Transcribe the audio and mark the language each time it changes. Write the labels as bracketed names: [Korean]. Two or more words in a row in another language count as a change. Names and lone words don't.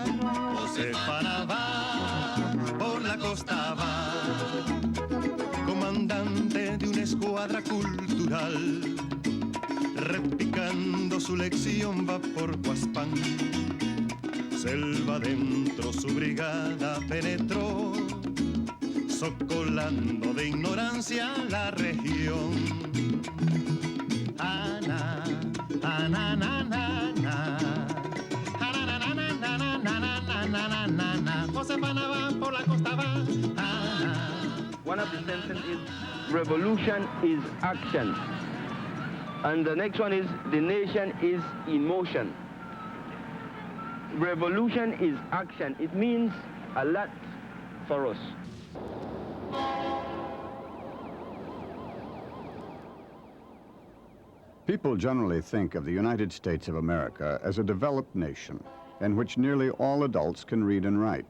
[Spanish] Josefana va, por la costa va, comandante de una escuadra cultural, replicando su lección va por Huaspán. Selva adentro su brigada penetró, socolando de ignorancia la región. Ana, ana, na, na, na. Ana, na, na, na, na, na, na, na, na, na, na. Josefana va por la costa va. Ana. [English] One of the sentences is revolution is action. And the next one is the nation is in motion. Revolution is action. It means a lot for us. People generally think of the United States of America as a developed nation in which nearly all adults can read and write.